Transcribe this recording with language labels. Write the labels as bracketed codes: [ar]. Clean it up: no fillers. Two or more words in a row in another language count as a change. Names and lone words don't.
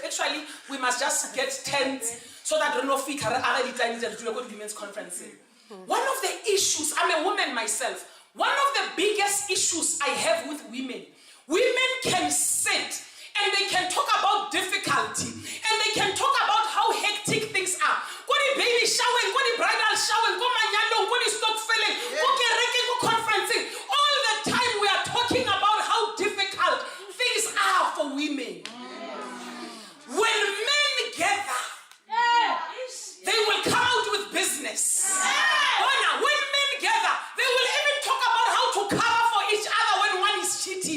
[en] Actually, we must just get tents so that women's conference. One of the issues, I'm a woman myself, one of the biggest issues I have with women can sit and they can talk about difficulty and they can talk about how hectic things are. Go the baby showering, go the bridal showering, [tn] go manyalo, [en] go the stock filling, go conferencing. All the time we are talking about how difficult things are for women. When men gather, they will come out with business. When men gather, they will even talk about how to cover for each other when one is cheating.